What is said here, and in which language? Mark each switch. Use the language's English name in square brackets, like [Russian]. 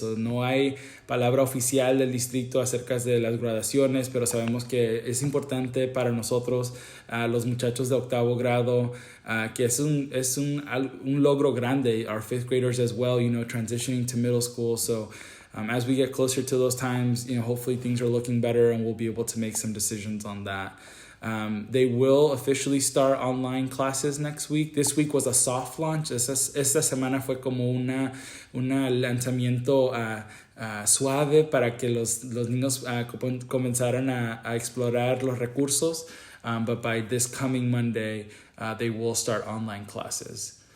[Spanish] So no hay palabra oficial del distrito acerca de las graduaciones, pero sabemos que es importante para nosotros, los muchachos de octavo grado, que es un logro grande, [English] our fifth graders as well, transitioning to middle school. So as we get closer to those times, hopefully things are looking better and we'll be able to make some decisions on that. They will officially start online classes next week. This week was a soft launch. [Spanish] Esta semana fue como una lanzamiento suave para que los niños comenzaran a explorar los recursos. [English] But by this coming Monday, they will start online classes.